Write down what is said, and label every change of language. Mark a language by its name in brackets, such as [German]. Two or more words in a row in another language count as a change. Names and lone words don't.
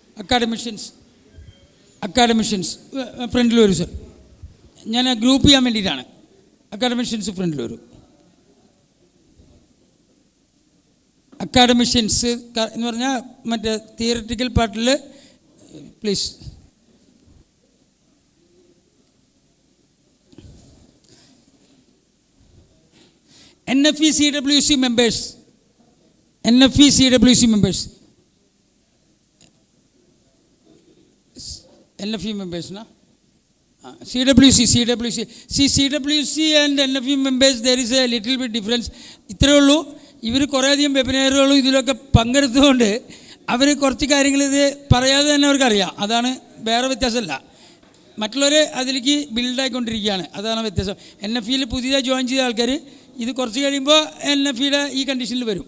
[Malayalam] അക്കാഡമിഷ്യൻസ് ഫ്രണ്ടിൽ വരൂ സർ. ഞാൻ ഗ്രൂപ്പ് ചെയ്യാൻ വേണ്ടിയിട്ടാണ്. അക്കാഡമിഷ്യൻസ് ഫ്രണ്ടിൽ വരൂ. അക്കാഡമിഷ്യൻസ് എന്ന് പറഞ്ഞാൽ മറ്റേ [English] theoretical partil please. NFE CWC members. NFE CWC members. NFE members, na? CWC. See, CWC and NFE members, there is a little bit difference. [Malayalam] ഇത്രയേ ഉള്ളൂ. ഇവർ കുറേയധികം വെബിനാറുകളും ഇതിലൊക്കെ പങ്കെടുത്തുകൊണ്ട് അവർ കുറച്ച് കാര്യങ്ങൾ ഇത് പറയാതെ തന്നെ അവർക്കറിയാം. അതാണ്, വേറെ വ്യത്യാസമല്ല. മറ്റുള്ളവർ അതിലേക്ക് ബിൽഡായിക്കൊണ്ടിരിക്കുകയാണ്, അതാണ് വ്യത്യാസം. NFEയിൽ പുതിയതായി ജോയിൻ ചെയ്ത ആൾക്കാർ ഇത് കുറച്ച് കഴിയുമ്പോൾ NFEയുടെ ഈ കണ്ടീഷനിൽ വരും.